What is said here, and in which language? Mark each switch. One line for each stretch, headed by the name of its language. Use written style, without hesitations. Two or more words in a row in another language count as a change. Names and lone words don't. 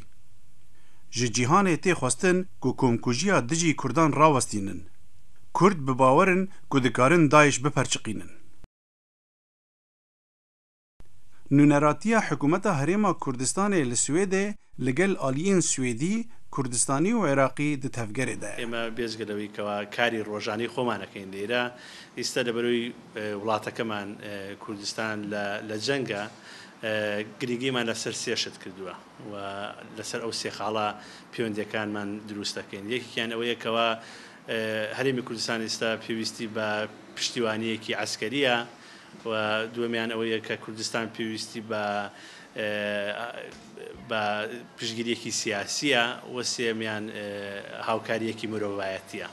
Kurdish: Ji cîhanê tê xwestin ku komkujiya dijî Kurdan rawestînin. Kurd bi bawerin ku dikarin Daeş biperçiqînin. Nûneratiya hikûmeta Herêma Kurdistanê li Swêdê li gel aliyên Swêdî, Kurdistanî û Iraqî di tevgerê de.
Central Kurdish: ئێمە بێزگەلەوەی کەوا کاری ڕۆژانەی خۆمانەکەین لێرە ئێستا لەبەرەوەی وڵاتەکەمان کوردستان لە جەنگە گرنگیمان لەسەر سێشت کردووە و لەسەر ئەو سێ خاڵە پەیوەندیەکانمان دروست دەکەین. یەکێکیان ئەوەیە کەوا هەرێمی کوردستان ئێستا پێویستی بە پشتیوانیەکی عەسکەریە و دووەمیان ئەوەیە کە کوردستان پێویستی بە پشتگیریەکی سیاسیە و سێمیان هاوکاریەکی مرۆڤایەتیە.